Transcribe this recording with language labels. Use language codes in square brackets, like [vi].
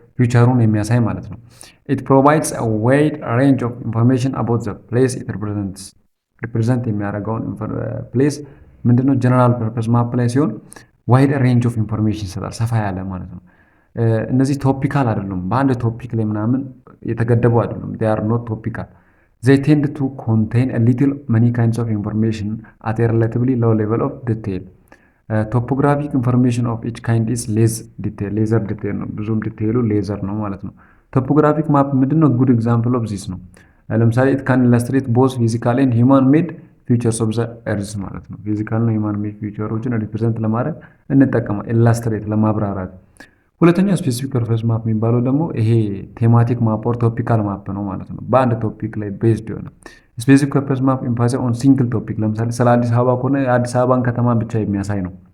[am] ፊውቸሩን የሚያሳይ ማለት ነው። [en] it provides a wide range of information about the place it represent [am] የሚያደርገውን ፕሌስ ምንድነው ጀነራል ፐርፐስ ማፕ ላይ ሲሆን ዋይድ ሬንጅ ኦፍ ኢንፎርሜሽን ይሰጣል፣ ሰፋ ያለ ማለት ነው። እነዚህ ቶፒካል አይደሉም፣ በአንድ ቶፒክ ላይ ምናምን የተገደቡ አይደሉም። [en] they are not topical. they tend to contain a little many kinds of information at a relatively low level of detail. ቶፖግራፊክ ኢንፎርሜሽን ኦፍ ኢች ካይንድ ኢዝ ሌዘር ዲቴል ነው። [am] ብዙም ዲቴይሉ ሌዘር ነው ማለት ነው። [en] ቶፖግራፊክ ማፕ [am] ምንድነው? [en] ጉድ ኤግዛምፕል ኦፍ ዚስ [am] ነው። ለምሳሌ [en] ኢት ካን ኢላስትሬት ቦዝ ፊዚካል ኤንድ ሂውማን ሜድ ፊቸርስ ኦፍ ዘ ኤርዝ [am] ማለት ነው። ፊዚካል እና ሂውማን ሜድ ፊቸሮችን ሪፕሬዘንት ለማድረግ እንጠቀማለን፣ ኢላስትሬት ለማብራራት። ሁለተኛው ስፔሲፊክ ፐርፐስ ማፕ የሚባለው ደግሞ ይሄ ቴማቲክ ማፕ ኦር ቶፒካል ማፕ ነው ማለት ነው። በአንድ ቶፒክ ላይ ቤዝድ የሆነ ስፔሲፊክ ፐርፐስ ማፕ [en] ኢምፓሲቭ ኦን ሲንግል ቶፒክ። [am] ለምሳሌ ስለ አዲስ አበባ ከሆነ የአዲስ አበባን ከተማ ብቻ የሚያሳይ ነው።